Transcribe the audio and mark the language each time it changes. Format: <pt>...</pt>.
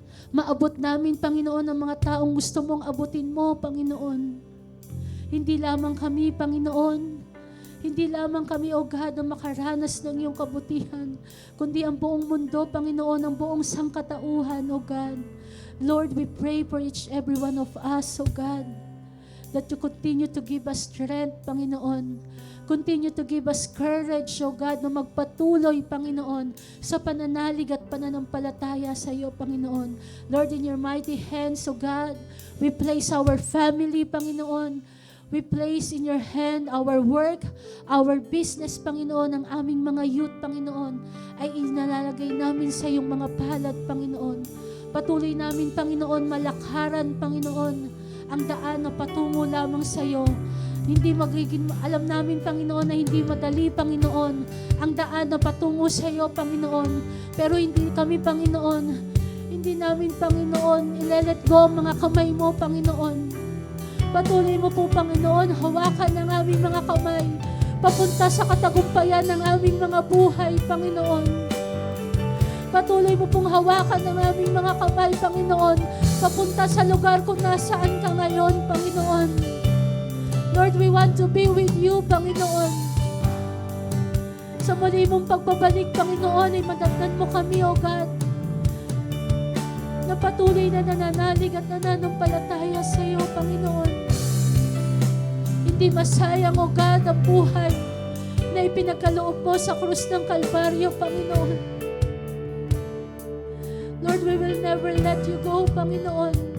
<tl>Maabot namin, Panginoon, ang mga taong gusto mong abutin mo, Panginoon. Hindi lamang kami, Panginoon. Hindi lamang kami, O God, na makaranas ng iyong kabutihan, kundi ang buong mundo, Panginoon, ang buong sangkatauhan, O God.</tl> <en>Lord, we pray for each every one of us, O God, that you continue to give us strength, Panginoon. Continue to give us courage, O God,</en> <tl>na magpatuloy, Panginoon, sa pananalig at pananampalataya sa iyo, Panginoon.</tl> <en>Lord, in your mighty hands, O God, we place our family, Panginoon. We place in your hand our work, our business,</en> <tl>Panginoon, ang aming mga youth, Panginoon, ay inalalagay namin sa iyong mga palad, Panginoon. Patuloy namin, Panginoon, malakaran, Panginoon, ang daan na patungo lamang sa iyo. Hindi magiging, alam namin, Panginoon, na hindi madali, Panginoon, ang daan na patungo sa iyo, Panginoon. Pero hindi kami, Panginoon, hindi namin, Panginoon, ile-let go ang mga kamay mo, Panginoon. Patuloy mo po, Panginoon, hawakan ang aming mga kamay, papunta sa katagumpayan ng aming mga buhay, Panginoon. Patuloy mo pong hawakan ang aming mga kamay, Panginoon, papunta sa lugar kung nasaan ka ngayon, Panginoon.</tl> <en>Lord, we want to be with you, Panginoon.</en> <tl>Sa muli mong pagbabalik, Panginoon, ay madatnan mo kami, O God, na patuloy na nananalig at nananampalataya sa iyo, Panginoon. Hindi masayang, O God, ang buhay na ipinagkaloob mo sa krus ng Kalbaryo, Panginoon.</tl> <en>Lord, we will never let you go, Panginoon.</en>